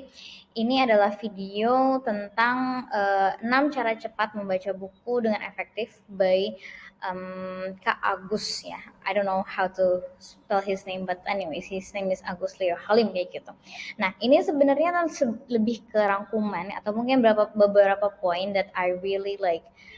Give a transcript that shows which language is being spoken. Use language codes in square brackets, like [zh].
[id] Jadi ini adalah video tentang 6 cara cepat membaca buku dengan efektif by Kak Agus ya. [en] I don't know how to spell his name, but anyways his name is Agus Leo Halim [id] kayak gitu. Nah ini sebenarnya kan lebih ke rangkuman atau mungkin beberapa poin [en] that I really like.